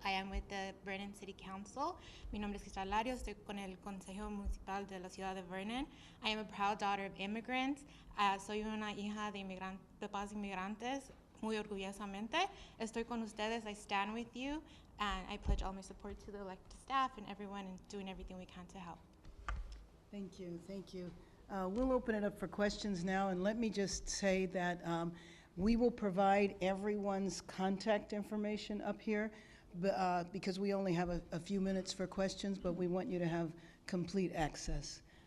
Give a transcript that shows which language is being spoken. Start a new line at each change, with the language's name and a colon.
English: I am with the Vernon City Council.
Spanish: Mi nombre es Cristal Larios. Estoy con el Consejo Municipal de la Ciudad de Vernon.
English: I am a proud daughter of immigrants.
Spanish: Soy una hija de papás inmigrantes. Muy orgullosamente. Estoy con ustedes.
English: I stand with you. And I pledge all my support to the elected staff and everyone in doing everything we can to help. Thank you, thank you. We'll open it up for questions now, and let me just say that we will provide everyone's contact information up here because we only have a few minutes for questions, but we want you to have complete access.